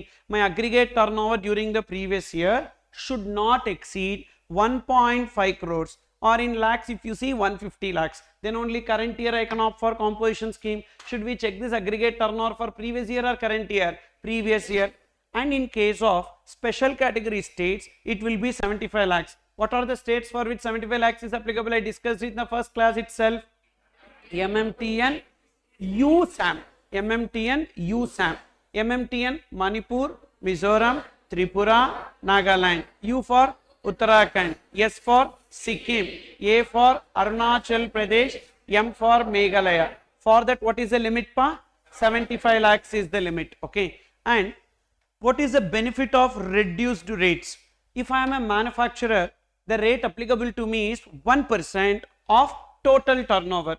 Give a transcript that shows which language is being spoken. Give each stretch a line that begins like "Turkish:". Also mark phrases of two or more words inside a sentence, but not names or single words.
English: My aggregate turnover during the previous year should not exceed 1.5 crores, or in lakhs if you see 150 lakhs, then only current year I can opt for composition scheme. Should we check this aggregate turnover for previous year or current year? Previous year. And in case of special category states, it will be 75 lakhs. What are the states for which 75 lakhs is applicable? I discussed it in the first class itself. MMTN, USAM, MMTN, USAM, MMTN, Manipur, Mizoram, Tripura, Nagaland, U for Uttarakhand, S for Sikkim, A for Arunachal Pradesh, M for Meghalaya. For that, what is the limit, pa? 75 lakhs is the limit, okay. And what is the benefit of reduced rates? If I am a manufacturer, the rate applicable to me is 1% of total turnover.